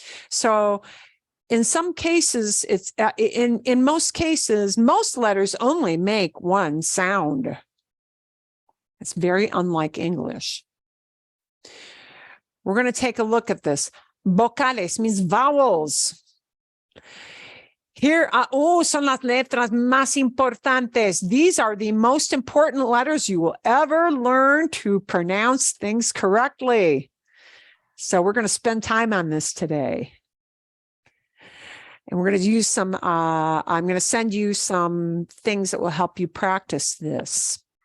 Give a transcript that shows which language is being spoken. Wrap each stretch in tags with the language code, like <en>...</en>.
<en>So in some cases, it's in most cases, most letters only make one sound. It's very unlike English. We're going to take a look at this. Vocales means vowels.</en> <es>Here, son las letras más importantes.</es> <en>These are the most important letters you will ever learn to pronounce things correctly. So we're going to spend time on this today. And we're going to use some, I'm going to send you some things that will help you practice this.</en>